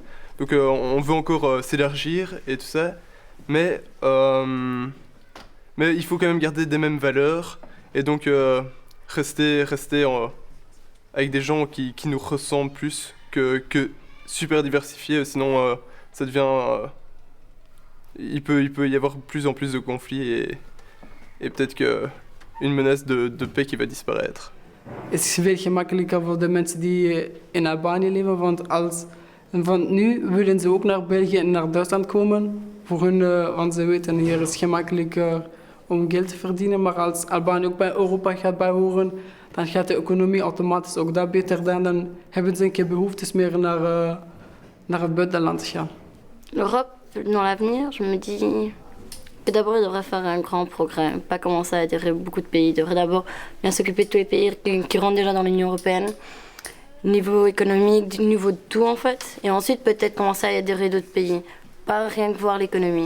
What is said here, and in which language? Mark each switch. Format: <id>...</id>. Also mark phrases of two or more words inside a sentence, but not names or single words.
<fr>Donc on veut encore s'élargir et tout ça, mais il faut quand même garder des mêmes valeurs et donc rester avec des gens qui nous ressemblent plus que super diversifiés, sinon ça devient... il peut y avoir de plus en plus de conflits et peut-être qu'une menace de paix qui va disparaître.</fr> <nl>Het is veel gemakkelijker voor de mensen die in Albanië leven, want nu willen ze ook naar België en naar Duitsland komen. Voor hun, want ze weten hier is het gemakkelijker om geld te verdienen, maar als Albanië ook bij Europa gaat behoren, dan gaat de economie automatisch ook daar beter dan. Dan hebben ze geen behoeftes meer naar het buitenland te gaan.</nl> <fr>L'Europe, dans l'avenir, je me dis que d'abord il devrait faire un grand progrès, pas commencer à adhérer beaucoup de pays. Il devrait d'abord bien s'occuper de tous les pays qui rentrent déjà dans l'Union européenne niveau économique, niveau de tout en fait. Et ensuite peut-être commencer à adhérer d'autres pays. Pas rien que voir l'économie.</fr>